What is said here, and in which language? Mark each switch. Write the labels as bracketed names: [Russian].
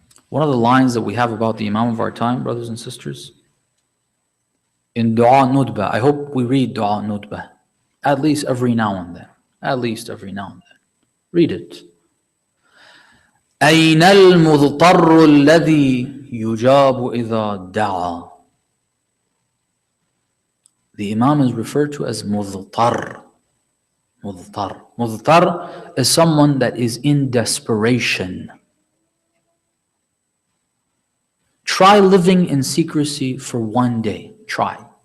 [English] One of the lines that we have about the imam of our time, brothers and sisters, in Dua Nudba, I hope we read Dua Nudba, at least every now and then. At least every now and then. Read it. [Arabic] أين المضطر الذي يجاب إذا دعا. [English] The imam is referred to as mudtar. Mudtar. Mudtar is someone that is in desperation. Try living in secrecy for one day. Try.